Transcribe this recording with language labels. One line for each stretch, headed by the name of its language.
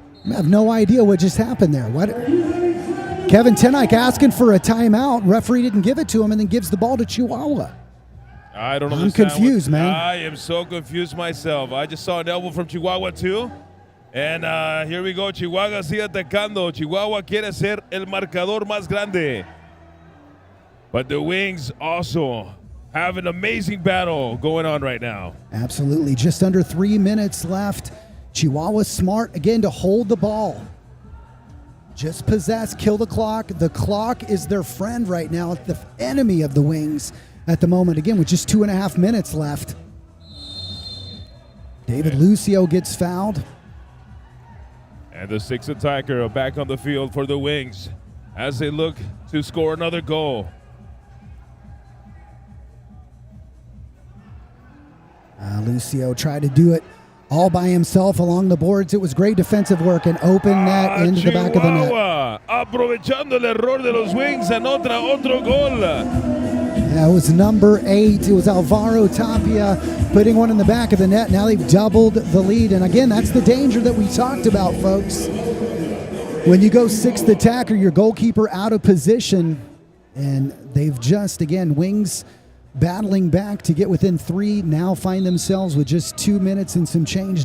English: I have no idea what just happened there. What? Kevin Tenike asking for a timeout. Referee didn't give it to him and then gives the ball to Chihuahua. I don't know. I'm confused, man. I am so confused myself. I just saw an elbow from Chihuahua too.
Spanish: And here we go. Chihuahua sigue atacando. Chihuahua quiere ser el marcador más grande.
English: But the Wings also have an amazing battle going on right now. Absolutely. Just under 3 minutes left. Chihuahua smart, again, to hold the ball. Just possess, kill the clock. The clock is their friend right now. It's the enemy of the Wings at the moment. Again, with just 2.5 minutes left. David Lucio gets fouled. And the sixth attacker back on the field for the Wings as they look to score another goal. Lucio tried to do it all by himself along the boards. It was great defensive work and open net into the back of the net.
Spanish: Aprovechando el error de los Wings, anota otro gol.
English: Yeah, it was number 8. It was Alvaro Tapia putting one in the back of the net. Now they've doubled the lead. And again, that's the danger that we talked about, folks. When you go sixth attacker, your goalkeeper out of position. And they've just, again, Wings battling back to get within 3, now find themselves with just 2 minutes and some change.